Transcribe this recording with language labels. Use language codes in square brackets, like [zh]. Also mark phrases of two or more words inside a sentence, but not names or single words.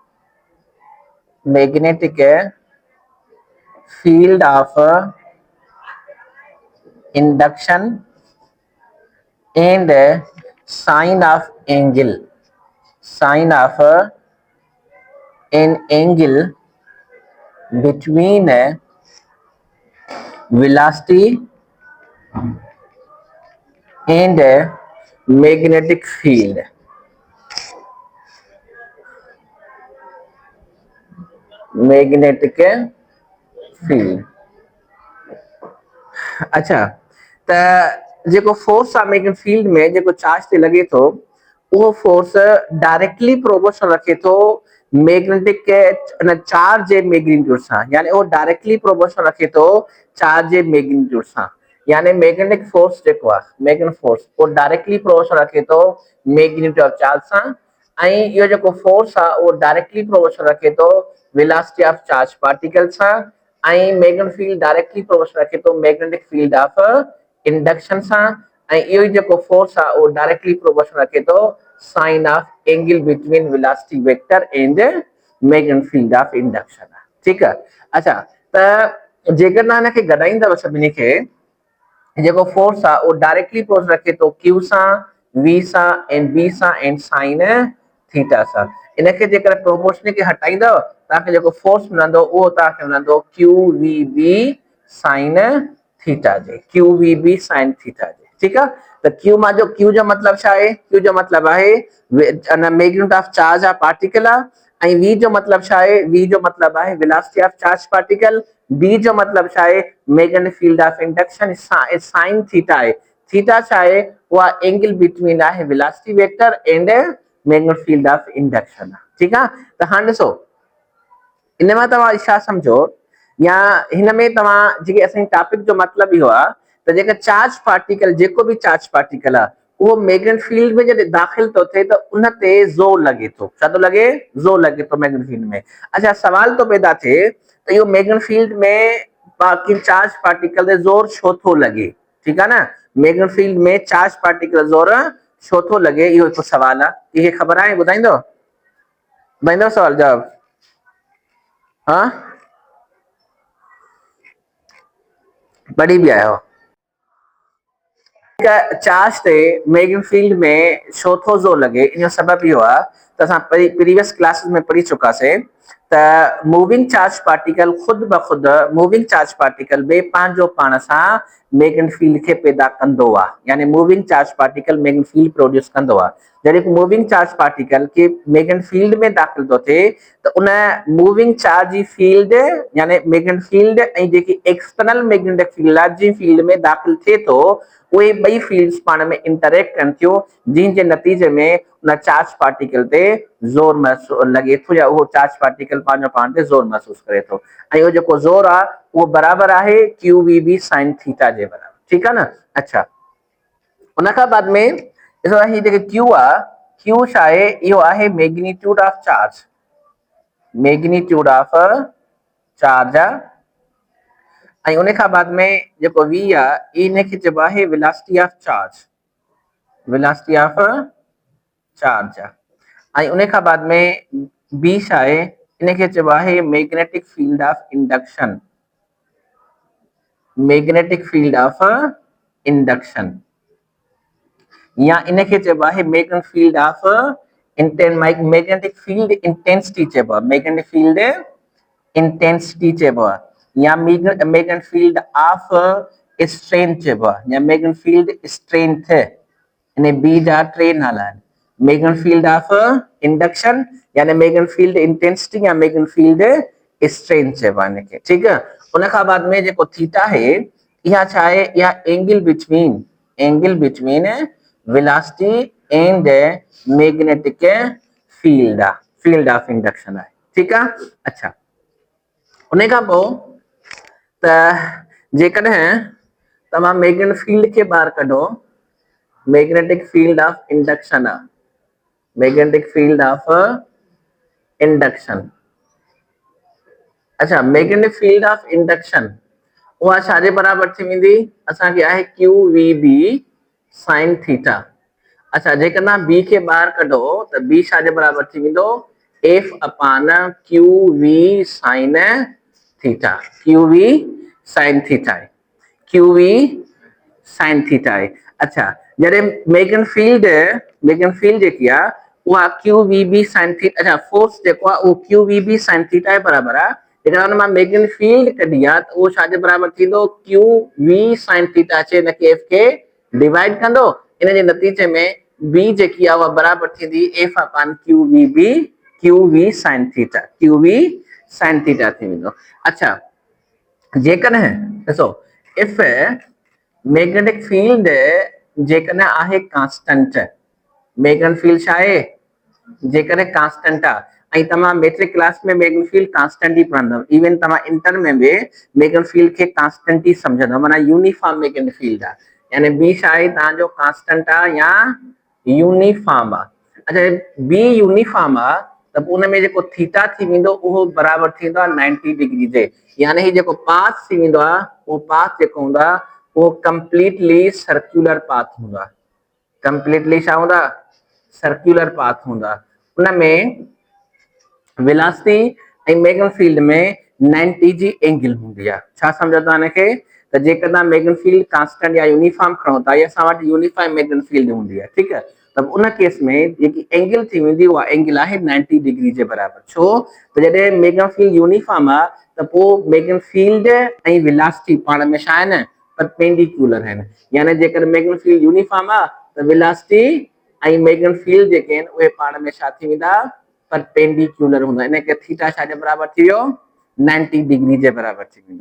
[en] and sine of an angle between velocity and magnetic field। [sd] अच्छा, त जेको फोर्स आहे [en] magnetic field [sd] में जेको चार्ज ते लॻे थो उहो [en] force directly proportional [sd] रखे थो [en] magnetic charge [sd] जे मैग्नीट्यूड सां, यानी वो [en] directly proportional [sd] रखे थो चार्ज जे मैग्नीट्यूड सां। यानी [en] magnetic force [sd] जेको आहे, [en] magnetic force [sd] वो [en] directly proportional [sd] रखे थो [en] magnitude of charge [sd] सां, ऐं इहो जेको फोर्स आहे उहो [en] directly proportional [sd] रखे थो [en] velocity of charge particle [sd] सां, ऐं [en] magnetic field directly proportional [sd] रखे थो [en] magnetic field of induction [sd] सां, ऐं इहो ई जेको फोर्स आहे उहो [en] directly proportional [sd] रखे थो [en] sine of angle between velocity vector and magnetic field of induction. [sd] ठीकु आहे। अच्छा, त जेकर तव्हां हिनखे गॾाईंदव सभिनी खे, जेको फोर्स आहे उहो [en] directly proportional [sd] रखे थो क्यू सां, वी सां [en] and B [sd] सां [en] and sine theta [sd] सां। इनखे जेकर प्रोपोर्शनल खे हटाईंदव तव्हांखे जेको फोर्स मिलंदो उहो तव्हांखे मिलंदो [en] q v B sine theta [sd] जे, ठीकु आहे। त क्यू जो मतलब छा आहे? क्यू जो मतलब आहे [en] magnitude of charge of particle [sd] आहे ऐं वी जो मतलब छा आहे, वी जो मतलब आहे [en] velocity of charge particle, [sd] बी जो मतलब छा आहे [en] magnetic field of induction, sine theta [sd] आहे। थीटा छा आहे, उहा [en] angle between [sd] आहे [en] velocity vector and magnetic field of induction. [sd] ठीक आहे, त हाणे ॾिसो इन मां तव्हां छा सम्झो, या हिन में तव्हां जेके असांजी टॉपिक जो मतलब इहो आहे त जेका [en] charge particle, [sd] जेको बि [en] charge particle [sd] आहे वो [en] magnetic field [sd] में जॾहिं दाख़िल थो थिए त उन ते ज़ोर लगे थो। छा थो लगे? ज़ोर लगे थो [en] magnetic field [sd] में। अच्छा, सवाल तो पैदा थिए त इहो [en] magnetic field [sd] में बाकी [en] charge particle [sd] ते ज़ोर छो थो लगे? ठीक आहे न, [en] magnetic field [sd] में [en] charge particle [sd] ज़ोर छो थो लगे, इहो हिकु सवाल आहे। इहे ख़बर आहे? ॿुधाईंदो ॿुधाईंदो सवाल जवाब? हाँ, [hi] पढ़ी भी आया हो। [sd] चार्ज ते [en] magnetic field [sd] में छो थो ज़ोर लगे, इन जो सबब इहो आहे त असां [en] previous classes [sd] में पढ़ी चुकासीं त [en] moving charge particle [sd] खुद ब खुद, [en] moving charge particle [sd] बे पंहिंजो पाण सां [en] magnetic field [sd] खे पैदा कंदो आहे। यानी [en] moving charge particle magnetic field produce [sd] कंदो आहे। जॾहिं [en] moving charge particle [sd] के [en] magnetic field [sd] में दाख़िल थो थिए त उन [en] moving charge [sd] जी फील्ड यानी [en] magnetic field [sd] ऐं जेकी [en] external magnetic field [sd] आहे जी फील्ड में दाख़िल थिए थो, उहे ॿई फील्ड्स पाण में इंटरेक्ट कनि थियूं, जिन जे नतीजे में उन [en] charge particle [sd] ते ज़ोर महसूस लगे थो, या उहो [en] charge particle [sd] पंहिंजो पाण ते ज़ोर महसूस करे थो। ऐं उहो जेको ज़ोर आहे उहो बराबरि आहे [en] q v B sine theta [sd] जे बराबरि। ठीक आहे न। अच्छा, उन खां बाद में ॾिसो ही जेके क्यू आहे, क्यू छा आहे, इहो आहे [en] magnitude of charge, magnitude of charge [sd] आहे। ऐं उन खां बाद में जेको वी आहे इन खे चइबो आहे [en] velocity of charge, velocity of charge [sd] आहे। ऐं उन खां बाद में बी छा आहे, इन खे चइबो आहे [en] magnetic field of induction, magnetic field of induction, [sd] या इन खे चइबो आहे [en] magnetic field of magnetic field intensity [sd] चइबो आहे, [en] magnetic field intensity [sd] चइबो आहे, या [en] magnetic field of strength [sd] चइबो आहे, [en] या magnetic field strength. [sd] इन बी जा टे नाला आहिनि, [en] magnetic field of induction [sd] यानी [en] magnetic field intensity [sd] या [en] magnetic field strength [sd] चइबो आहे इनखे। [hi] ठीक है, [sd] उन खां बाद में जेको थीटा है, इहा छा आहे, इहा [en] angle between, angle between velocity and magnetic field [sd] आहे, [en] field of induction [sd] आहे। ठीक आहे। अच्छा, उन खां पोइ त जेकॾहिं तव्हां [en] magnetic field [sd] खे ॿाहिरि कढो, [en] magnetic field of induction आहे, magnetic field of induction. [sd] अच्छा, [en] magnetic field of induction [sd] उहा छाजे बराबरि थी वेंदी, असांखे आहे [en] q v B sine theta. [sd] अच्छा, जेकॾहिं बी खे ॿाहिरि कढो त बी छाजे बराबरि थी वेंदो, [en] F upon q v sine theta, q v sine theta आहे, q v sine theta आहे। [sd] अच्छा, जॾहिं [en] magnetic field [sd] जेकी आहे उहा [en] q v B sine theta, [sd] अच्छा फोर्स जेको आहे उहो [en] q v B sine theta [sd] जे बराबरि आहे। जेकॾहिं हुन मां [en] magnetic field [sd] कढी आहे त उहो छाजे बराबरि थींदो, [en] q v sine theta [sd] अचे हिनखे एफ खे डिवाइड कंदो, इन जे नतीजे में बी जेकी आहे उहा बराबरि थींदी [en] F upon q v B, q v sine theta, q v sine theta [sd] थी वेंदो। अच्छा, जेकॾहिं ॾिसो [en] if magnetic field [sd] जेकॾहिं आहे कांस्टेंट, [en] magnetic field [sd] छा आहे, जेकॾहिं कांस्टेंट आहे, ऐं तव्हां [en] matric class [sd] में [en] magnetic field constant [sd] ई पढ़ंदव, इवन तव्हां इंटर में बि [en] magnetic field [sd] खे कांस्टेंट ई सम्झंदव, माना [en] uniform magnetic field [sd] आहे, यानी बी छा आहे तव्हांजो कांस्टेंट आहे या यूनिफॉर्म आहे। अच्छा, बी यूनिफॉर्म आहे त पोइ उन में जेको थीटा थी वेंदो उहो बराबरि थींदो आहे 90 डिग्री जे, यानी जेको पाथ थी वेंदो आहे उहो पाथ जेको हूंदो आहे वो [en] completely circular path [sd] हूंदा, कंप्लीटली छा हूंदा, [en] circular path [sd] हूंदा। उनमें वेलोसिटी ऐं [en] magnetic field [sd] में 90 जी एंगल हूंदी आहे। छा सम्झो था इनखे, त जेकॾहिं [en] magnetic field constant [sd] या यूनिफॉर्म खणो था, या असां वटि [en] uniform magnetic field [sd] हूंदी आहे, [hi] ठीक है, [sd] त उन केस में जेकी एंगल थी वेंदी उहा एंगल आहे 90 डिग्री जे बराबरि। छो त जॾहिं [en] magnetic field uniform [sd] आहे त पोइ [en] magnetic field [sd] ऐं वेलोसिटी पाण में छा आहिनि, परपेंडिकुलर आहिनि, यानी जेकर [en] magnetic field uniform [sd] आहे त वेलोसिटी ऐं [en] magnetic field [sd] जेके आहिनि उहे पाण में छा थी वेंदा, परपेंडिकुलर हूंदो, इन के थीटा छा जे बराबर थी वियो 90 डिग्री जे बराबर थी वेंदो।